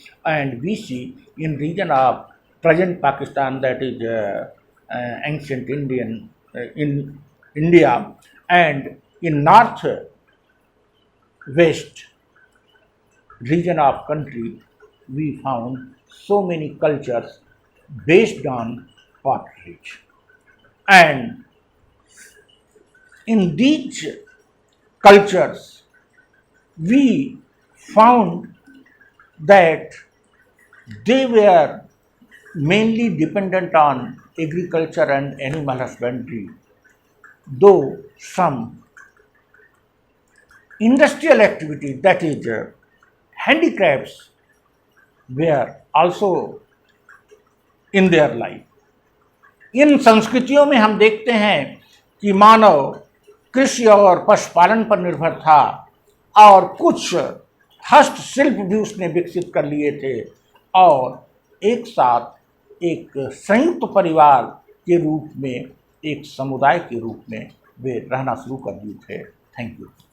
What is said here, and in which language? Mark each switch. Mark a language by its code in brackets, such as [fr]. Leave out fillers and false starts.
[en] And we see in region of present Pakistan, that is ancient Indian in India, and in north west region of country, we found so many cultures based on pottery. And in these cultures, we found that they were mainly dependent on agriculture and animal husbandry, though some industrial activity, that is handicrafts, were also in their life. [hi] इन संस्कृतियों में हम देखते हैं कि मानव कृषि और पशुपालन पर निर्भर था, और कुछ हस्तशिल्प भी उसने विकसित कर लिए थे, और एक साथ एक संयुक्त परिवार के रूप में, एक समुदाय के रूप में वे रहना शुरू कर दिए थे। [en] Thank you.